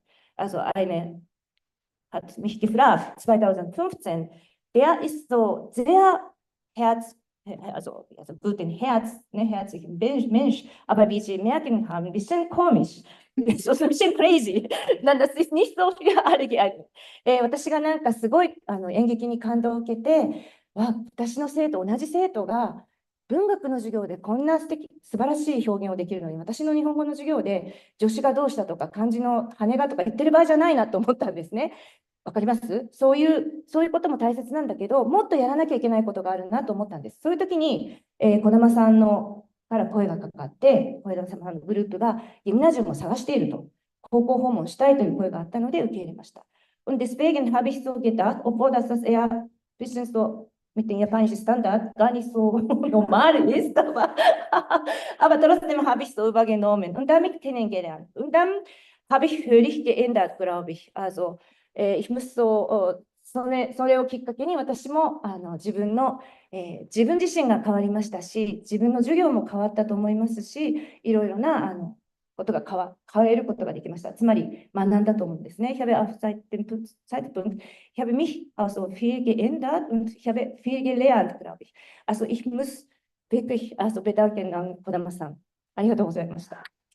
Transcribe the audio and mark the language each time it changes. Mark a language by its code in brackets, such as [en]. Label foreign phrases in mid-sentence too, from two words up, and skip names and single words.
[de] Also eine hat mich gefragt, 2015, der ist so sehr also guten Herz, ne, herzlichen Mensch, aber wie Sie merken haben, ein bisschen komisch. So ein bisschen crazy. Das ist nicht so für alle geeignet. [ja] 私がなんかすごい演劇に感動を受けて、私の生徒、同じ生徒が文学の授業でこんな素晴らしい表現をできるのに、私の日本語の授業で助詞がどうしたとか漢字の羽がとか言ってる場合じゃないなと思ったんですね。わかります？そういうことも大切なんだけど、もっとやらなきゃいけないことがあるなと思ったんです。そういう時に、児玉さんから声がかかって、小枝さんのグループがギムナジウムを探していると、高校訪問したいという声があったので受け入れました。 [de] Und deswegen habe ich so gedacht, obwohl das eher ein bisschen so mit dem japanischen Standard gar nicht so normal ist, aber trotzdem habe ich so übergenommen und damit kennengelernt. Und dann habe ich völlig geändert, glaube ich. Also ich muss so, [ja] それをきっかけに私も自分自身が変わりましたし、自分の授業も変わったと思いますし、いろいろなことが変えることができました。つまり学んだと思うんですね。 [de] Ich habe seit dem Zeitpunkt, ich habe mich also viel geändert und ich habe viel gelernt, glaube ich. Also ich muss wirklich bedanken an 児玉さん。 [ja] ありがとうございました。